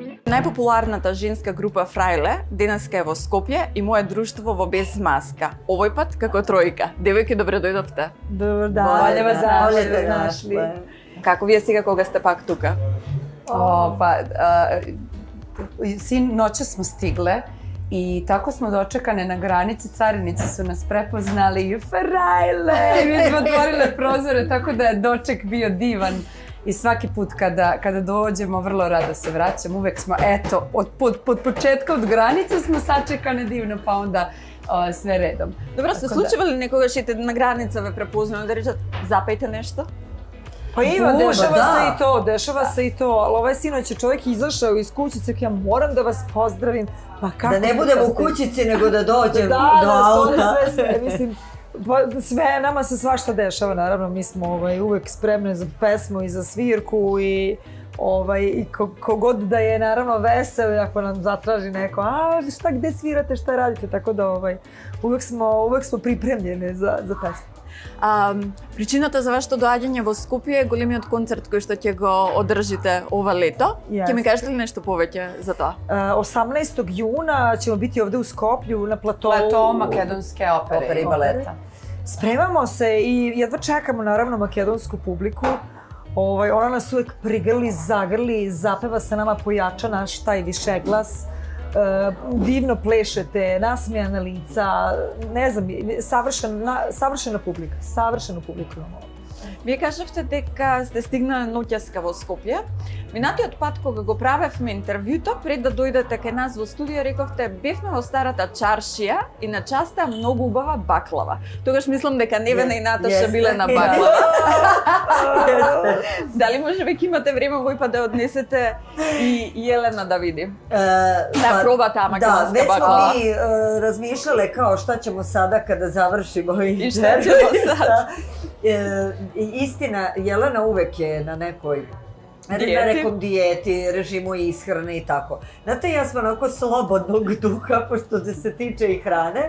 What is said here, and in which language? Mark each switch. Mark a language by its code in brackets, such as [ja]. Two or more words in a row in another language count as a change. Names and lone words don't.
[mk] Најпопуларната женска група Фрајле денеска е во Скопје и мое друштво во Без маска. Овој пат како тројка. Девојки, добре дојдовте. Добар дан. Боле вас нашли. Како вие сега кога сте пак тука? [sr] Sin noće smo stigle i tako smo dočekane na granici, carinici su nas prepoznali i Frajle, mi smo otvorile prozore, tako da je doček bio divan. I svaki put kada dođemo, vrlo rado se vraćam, uvek smo, eto, od početka, od granice smo sačekane divno, pa onda sve redom. [mk] Добро, се случува ли некогаш и на граница ве препознаат да речат запејте нешто? [sr] Pa ima, dešava se i to, ali ovaj sinoć je čovjek izašao iz kućice, ja moram da vas pozdravim, pa kako... Da ne budemo u kućici, nego da dođem do auta. Mislim, sve, nama se svašta dešava, naravno, mi smo uvek spremne za pesmu i za svirku i kogod da je naravno vesel, ako nam zatraži neko, šta, gde svirate, šta radite, tako da uvek smo pripremljene za pesmu. [mk] Причината за вашето доаѓање во Скопје е големиот концерт кој што ќе го одржите ова лето. Ќе ми кажете ли нешто повеќе за тоа? [sr] 18. juna ćemo biti ovde u Skoplju na Platou makedonske opere i baleta. Spremamo se i jedva čekamo naravno makedonsku publiku. Ona nas uvek prigrli, zagrli, zapeva se nama, pojača naš taj višeglas. Divno plešete, nasmijana lica, ne znam, savršena publika, savršenu publiku imamo. [mk] Вие кажавте дека сте стигнале ноќеска во Скопје. Минатиот пат кога го правевме интервјуто, пред да дојдете кај нас во студио, рековте бевме во старата чаршија и на часта многу убава баклава. Тогаш мислам дека Невена и Наташа биле на баклава. Дали може веќе имате време вој пат да однесете и Јелена да види? Да проба таа македонска баклава. [sr] Да, веќе смо ми размишljale kao šta ćemo sada kada završimo i šta ćemo sad. Istina, Jelena uvek je na nekoj nekom dijeti, režimu ishrane i tako. Znate, ja sam onako slobodnog duha, pošto se tiče i hrane.